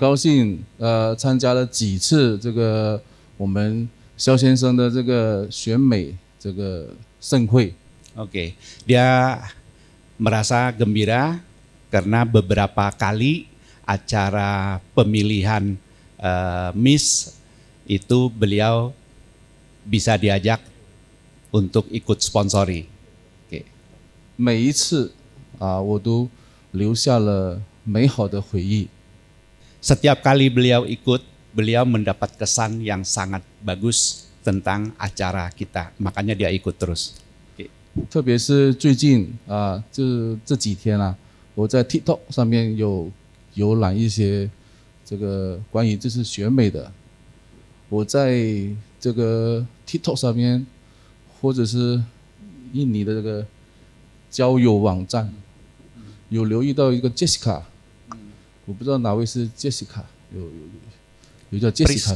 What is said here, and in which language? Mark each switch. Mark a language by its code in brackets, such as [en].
[zh] 高兴参加了几次这个我们肖先生的这个选美这个盛会。 [id] Oke, dia merasa gembira karena beberapa kali acara pemilihan Miss itu beliau bisa diajak untuk ikut sponsori. Oke. [zh] 每一次我都留下了美好的回忆。 [id] Setiap kali beliau ikut, beliau mendapat kesan yang sangat bagus tentang acara kita. Makanya dia ikut terus. Oke. [zh] 特别是最近这几天我在 TikTok 上面有浏览一些这个关于这次选美的，我在这个 TikTok 上面或者是印尼的这个交友网站有留意到一个 Jessica， 我不知道哪位是 Jessica， 有叫 Jessica 的